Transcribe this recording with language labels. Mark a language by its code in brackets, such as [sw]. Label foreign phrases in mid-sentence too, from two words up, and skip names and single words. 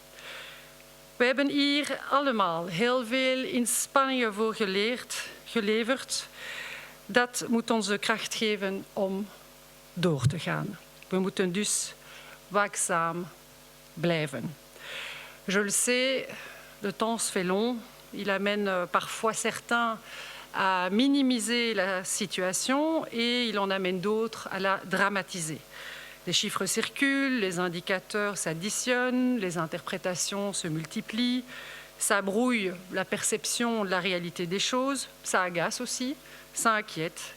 [nl] We hebben hier allemaal heel veel inspanningen voor geleverd. Dat moet onze kracht geven om door te gaan. We moeten dus waakzaam blijven. [fr] Je le sais, le temps se fait long. Il amène parfois certains à minimiser la situation et il en amène d'autres à la dramatiser. Les chiffres circulent, les indicateurs s'additionnent, les interprétations se multiplient, ça brouille la perception de la réalité des choses, ça agace aussi, ça inquiète.